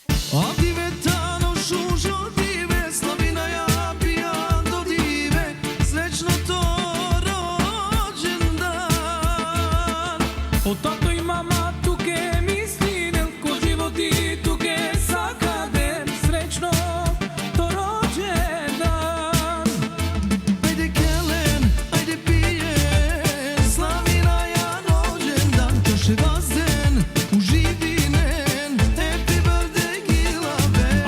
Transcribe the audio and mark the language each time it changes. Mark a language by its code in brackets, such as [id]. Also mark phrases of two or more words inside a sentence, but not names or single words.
[rom] A divetano šužo dive, slavina ja pija do dive, [sr] srećno to rođendan. [rom] O tato i mama tuke misli, ko život i tuke sakade, srećno to rođendan. Ajde kelen, ajde pijen, slavina ja rođendan, čaše vazden, uživinen, [en] happy birthday Gilaben.